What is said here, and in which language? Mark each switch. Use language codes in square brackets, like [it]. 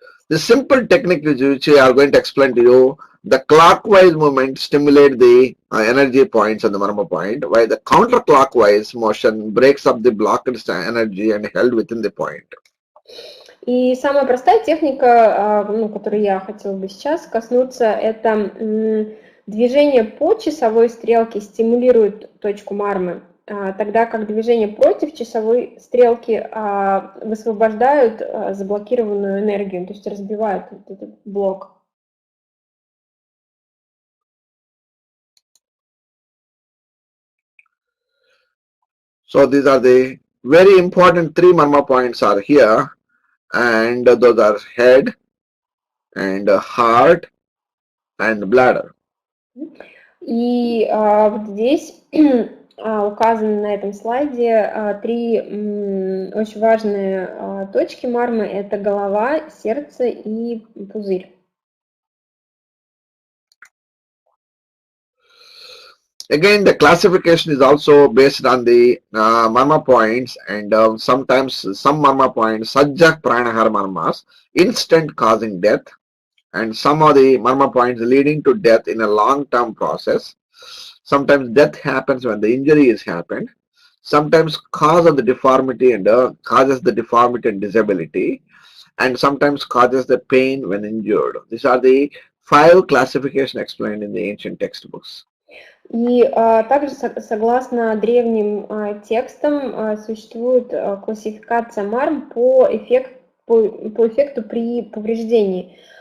[en] The simple technique which we are going to explain to you, the clockwise movement stimulates the energy points on the marma point, while the counterclockwise motion breaks up the blocked energy and held within the point. [ru] И самая простая техника, которую я хотела бы сейчас коснуться, это движение по часовой стрелке стимулирует точку мармы, тогда как движение против часовой стрелки высвобождают заблокированную энергию, то есть разбивают этот блок. [en] So these are the very important three marma points are here, and those are head and heart and bladder. [ru] И вот здесь указаны на этом слайде три очень важные точки мармы. Это голова, сердце и пузырь. [en] Again, the classification is also based on the marma points, and sometimes some marma points, sajjak pranahara marmas, instant causing death, and some of the marma points leading to death in a long-term process. Sometimes death happens when the injury has happened. Sometimes causes the deformity and disability, and sometimes causes the pain when injured. These are the 5 classifications explained in the ancient textbooks. [ru] И также, согласно древним текстам, существует классификация марм по эффекту при повреждении.